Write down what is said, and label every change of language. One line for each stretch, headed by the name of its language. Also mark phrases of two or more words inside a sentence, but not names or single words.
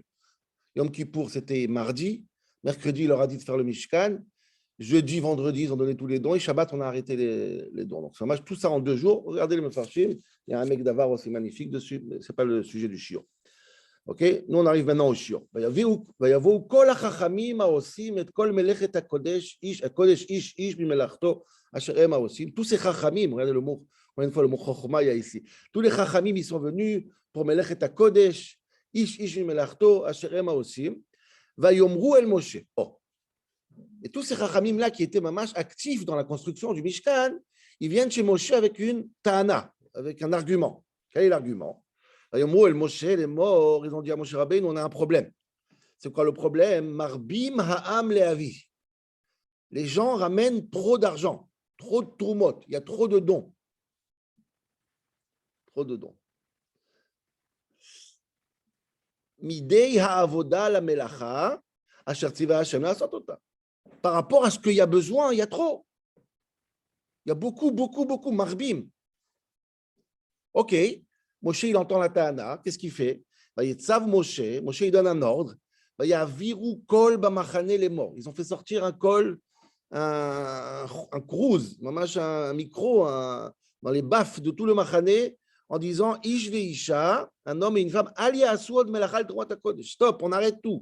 French: Yom Kippour, c'était mardi. Mercredi, il leur a dit de faire le Mishkan. Jeudi, vendredi, ils ont donné tous les dons. Et Shabbat, on a arrêté les dons. Donc, ça marche tout ça en 2 jours. Regardez le Mefarshim. Il y a un mec d'Avar aussi magnifique dessus. Mais ce n'est pas le sujet du shiur. OK? Nous, on arrive maintenant au shiur.
Hebrew: ויבואו כל החכמים העושים את כל מלאכת הקודש איש ממלאכתו אשר הם העושים.
French: Tous ces chachamim, regardez le mot, encore une fois, le mot chokhma, il y a ici. Tous les chachamim, ils sont venus pour
Hebrew: מלאכת הקודש, איש ממלאכתו אשר הם העושים. ויאמרו אל משה.
French: Et tous ces chachamim là qui étaient mamash actifs dans la construction du Mishkan, ils viennent chez Moshe avec une ta'ana, avec un argument. Quel est l'argument? Ils ont dit à Moshe Rabbeinu, on a un problème. C'est quoi le problème?
Hebrew: מרבים העם להביא.
French: Les gens ramènent trop d'argent, trop de trumot, il y a trop de dons.
Hebrew: מדי העבודה למלאכה אשר צוה ה' לעשות אתה.
French: Par rapport à ce qu'il y a besoin, il y a trop. Il y a beaucoup. Marbim. OK. Moshe, il entend la ta'ana. Qu'est-ce qu'il fait? Moshe, il donne un ordre. Ils ont fait sortir un kol, un cruise, un micro dans les baffes de tout le machané en disant
Hebrew: איש ואשה,
French: un homme et une femme, stop, on arrête tout.